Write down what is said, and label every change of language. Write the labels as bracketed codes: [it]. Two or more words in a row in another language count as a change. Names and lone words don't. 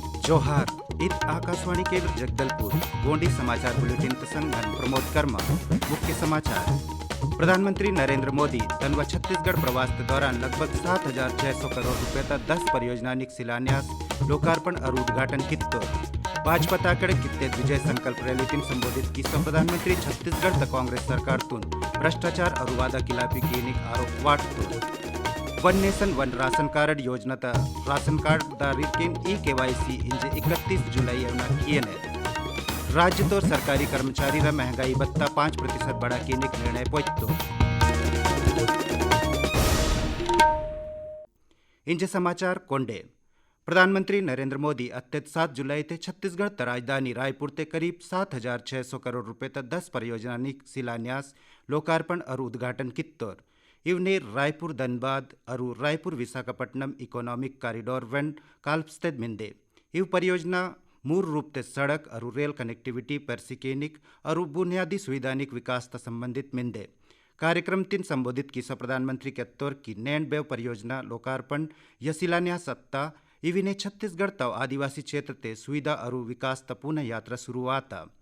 [gon] जोहार इत आकाशवाणी केंद्र जगदलपुर गोंडी समाचार बुलेटिन संग प्रमोद कर्मा। मुख्य समाचार। प्रधानमंत्री नरेंद्र मोदी तनवा छत्तीसगढ़ प्रवास के दौरान लगभग 7,600 करोड़ रुपये तक 10 परियोजना शिलान्यास लोकार्पण और उद्घाटन कित्तो। भाजपा ताकड़े कित्ते विजय संकल्प रैली संबोधित की प्रधानमंत्री छत्तीसगढ़ तक कांग्रेस सरकार तुन भ्रष्टाचार और वादा खिलाफी की आरोप वाटतो। वन नेशन वन राशन कार्ड योजना राशन कार्ड दारिकिन KYC इंजे 31 जुलाई किए राज्य तो सरकारी कर्मचारी रा महंगाई भत्ता 5% बढ़ा के निर्णय पहुंचतो। इंजे समाचार कोंडे। प्रधानमंत्री नरेंद्र मोदी अत्यत 7 जुलाई ते छत्तीसगढ़ राजधानी रायपुर ते करीब 7,600 करोड़ रुपये तक 10 परियोजना शिलान्यास लोकार्पण और उद्घाटन कित्तोर। इवने रायपुर धनबाद और रायपुर विशाखापट्टनम [en] economic corridor [gon] वन काल्पस्तेद मिंदे। इव परियोजना मूल रूप से सड़क और [en] rail connectivity [gon] परसिकेनिक और बुनियादी सुविधानिक विकास से संबंधित मिंदे। कार्यक्रम तीन संबोधित की प्रधानमंत्री के तौर की नैन बेव परियोजना लोकार्पण या शिलान्यास सत्ता इविने छत्तीसगढ़ तव आदिवासी क्षेत्र ते सुविधा और विकास पुनः यात्रा शुरुआत।